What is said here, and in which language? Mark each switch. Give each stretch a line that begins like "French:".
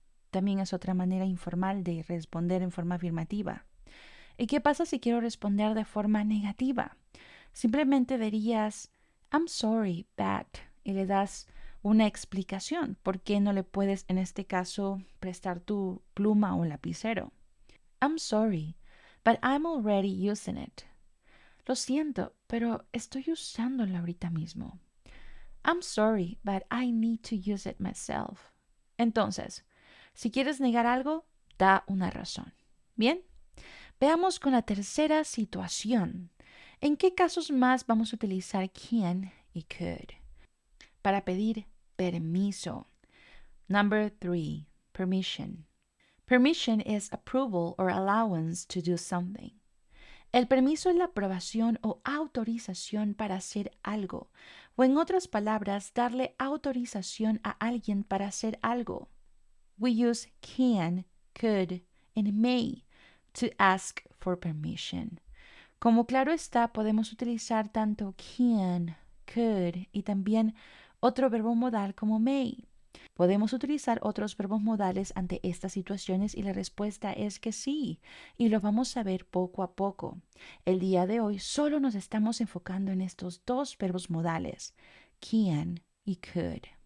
Spanish: También es otra manera informal de responder en forma afirmativa. ¿Y qué pasa si quiero responder de forma negativa? Simplemente dirías,
English: I'm sorry, but,
Spanish: y le das una explicación. ¿Por qué no le puedes, en este caso, prestar tu pluma o lapicero?
English: I'm sorry, but I'm already using it.
Spanish: Lo siento, pero estoy usándola ahorita mismo.
English: I'm sorry, but I need to use it myself.
Spanish: Entonces, si quieres negar algo, da una razón. ¿Bien? Veamos con la tercera situación. ¿En qué casos más vamos a utilizar can y could? Para pedir permiso.
English: Number 3. Permission. Permission is approval or allowance to do something.
Spanish: El permiso es la aprobación o autorización para hacer algo, o en otras palabras, darle autorización a alguien para hacer algo.
English: We use can, could, and may to ask for permission.
Spanish: Como claro está, podemos utilizar tanto can, could y también otro verbo modal como may. Podemos utilizar otros verbos modales ante estas situaciones y la respuesta es que sí, y lo vamos a ver poco a poco. El día de hoy solo nos estamos enfocando en estos dos verbos modales, can y could.